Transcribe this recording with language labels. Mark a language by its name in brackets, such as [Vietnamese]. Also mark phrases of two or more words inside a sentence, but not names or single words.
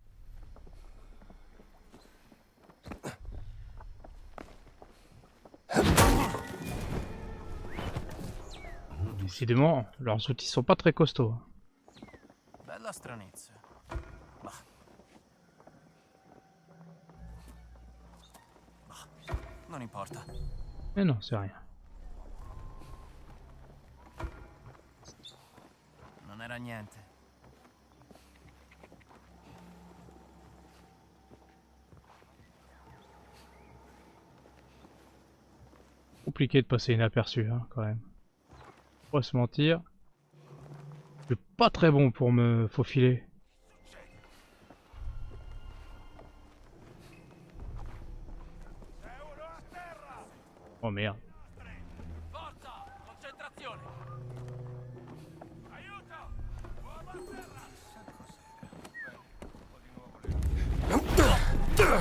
[French] Décidément, leurs outils sont pas très costauds. [Italian] Bella stranezza. Bah. Bah. Non importa. [French] Mais non, c'est rien. [Italian] Non era niente. [French] Compliqué de passer inaperçu, hein, quand même. Faut pas se mentir. Je suis pas très bon pour me faufiler. Oh merde. [Italian] Forza! Concentrazione! Aiuto! Uomo a terra!